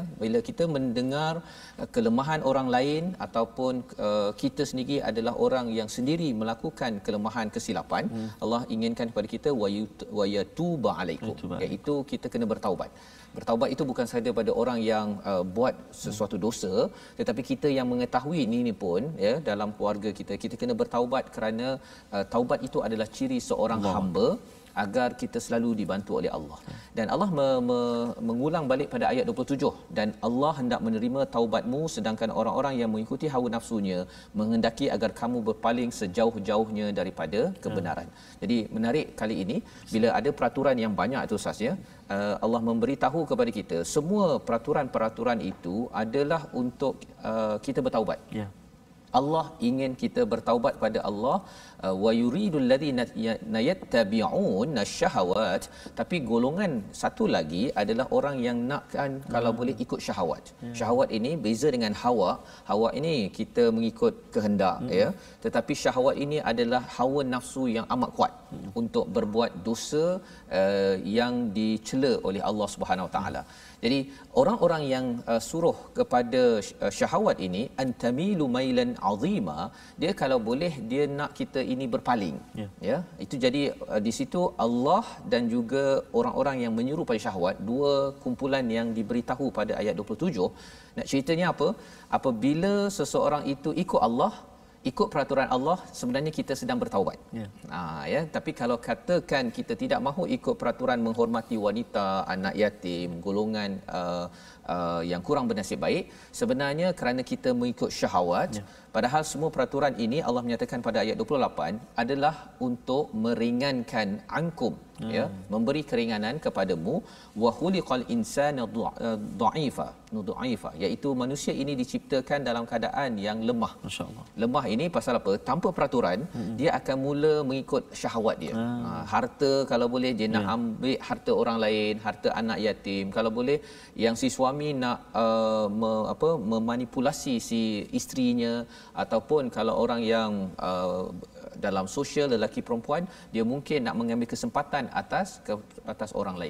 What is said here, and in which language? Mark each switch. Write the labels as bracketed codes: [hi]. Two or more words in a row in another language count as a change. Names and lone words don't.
[ms] Bila kita mendengar kelemahan orang lain ataupun kita sendiri adalah orang yang sendiri melakukan kelemahan kesilapan, Allah inginkan kepada kita [ar] ويتوب عليكم, [ms] iaitu kita kena bertaubat. Bertaubat itu bukan sahaja pada orang yang buat sesuatu dosa, tetapi kita yang mengetahui ini pun, ya, dalam keluarga kita kena bertaubat, kerana taubat itu adalah ciri seorang hamba agar kita selalu dibantu oleh Allah. Dan Allah mengulang balik pada ayat 27, dan Allah hendak menerima taubatmu sedangkan orang-orang yang mengikuti hawa nafsunya menghendaki agar kamu berpaling sejauh-jauhnya daripada kebenaran. Jadi menarik kali ini bila ada peraturan yang banyak itu Ustaz, ya, Allah memberitahu kepada kita semua peraturan-peraturan itu adalah untuk kita bertaubat. Allah ingin kita bertaubat pada Allah. [ar] ويريد الذين يتبعون الشهوات, [ms] tapi golongan satu lagi adalah orang yang nakkan kalau boleh ikut syahwat. Syahwat ini beza dengan hawa. Hawa ini kita mengikut kehendak, ya, tetapi syahwat ini adalah hawa nafsu yang amat kuat untuk berbuat dosa yang dicela oleh Allah [ar] سبحانه وتعالى. [ms] Jadi orang-orang yang suruh kepada syahwat ini, [ar] أن تميلوا ميلا عظيما, [ms] dia kalau boleh dia nak kita ini berpaling, ya. Itu jadi di situ Allah dan juga orang-orang yang menyuruh pada syahwat, dua kumpulan yang diberitahu pada ayat 27. Nak ceritanya apa? Apabila seseorang itu ikut Allah, ikut peraturan Allah, sebenarnya kita sedang bertaubat. Ya, tapi kalau katakan kita tidak mahu ikut peraturan menghormati wanita, anak yatim, golongan yang kurang bernasib baik, sebenarnya kerana kita mengikut syahwat. Padahal semua peraturan ini Allah menyatakan pada ayat 28 adalah untuk meringankan ankum, ya, memberi keringanan kepadamu. [ar] وخلق الإنسان ضعيفا, [ms] iaitu manusia ini diciptakan dalam keadaan yang lemah. Masya-Allah. Lemah ini pasal apa? Tanpa peraturan dia akan mula mengikut syahwat dia. Harta kalau boleh dia nak ambil harta orang lain, harta anak yatim. Kalau boleh yang si suami nak memanipulasi si isterinya, ataupun kalau orang yang dalam sosial, lelaki perempuan, dia mungkin nak mengambil kesempatan atas orang lain.